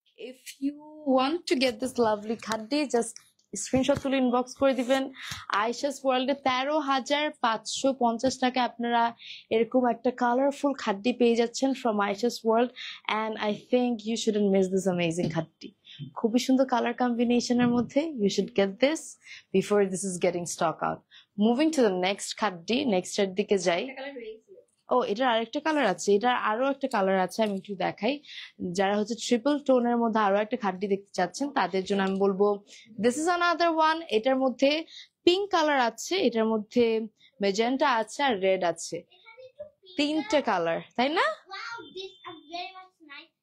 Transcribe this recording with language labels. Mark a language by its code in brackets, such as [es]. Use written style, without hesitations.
[en] If you want to get this lovely khaddi, just [bn] screenshot তুলে inbox করে দিবেন। আয়েশাস ওয়ার্ল্ডে 13,550 টাকা আপনারা এরকম একটা কালারফুল খাড্ডি পেয়ে যাচ্ছেন from Ayesha's world, [en] And I think you shouldn't miss this amazing khaddi. [bn] খুবই সুন্দর কালার কম্বিনেশনের মধ্যে, [en] You should get this before this is getting stock out. Moving to the next khaddi, [bn] next এর দিকে যাই। ও, এটার আরেকটা কালার আছে, এটার আরো একটা কালার আছে, আমি একটু দেখাই। যারা হচ্ছে ট্রিপল টোনের মধ্যে আরো একটা খাড্ডি দেখতে চাচ্ছেন তাদের জন্য আমি বলবো [en] This is another one. [bn] এটার মধ্যে পিঙ্ক কালার আছে, এটার মধ্যে মেজেন্টা আছে আর রেড আছে, তিনটে কালার, তাই না? [en] Wow, this is very much nice.